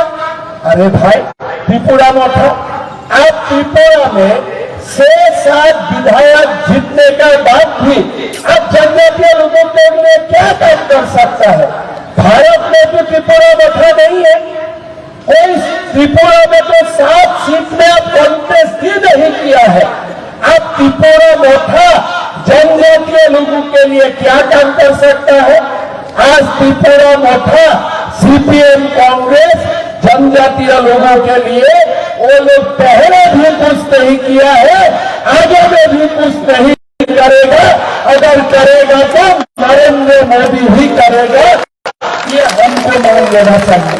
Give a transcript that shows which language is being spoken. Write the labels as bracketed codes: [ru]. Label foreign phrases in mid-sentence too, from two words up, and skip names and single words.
[hi] अरे भाई त्रिपुरा में था, आप त्रिपुरा में 6-7 विधायक जीतने के बाद भी अब जनजातीय लोगों के लिए क्या काम कर सकता है? भारत में तो त्रिपुरा मथा नहीं है, कोई त्रिपुरा में तो 7 सीट में अब कांग्रेस ही नहीं किया है। अब त्रिपुरा मथा जनजातीय लोगों के लिए क्या काम कर सकता है? आज त्रिपुरा मथा सीपीएम कांग्रेस जनजातीय लोगों के लिए वो लोग पहले भी कुछ नहीं किया है, आगे में भी कुछ नहीं करेगा। अगर करेगा तो नरेंद्र मोदी ही करेगा, ये हमको मान लेना चाहिए।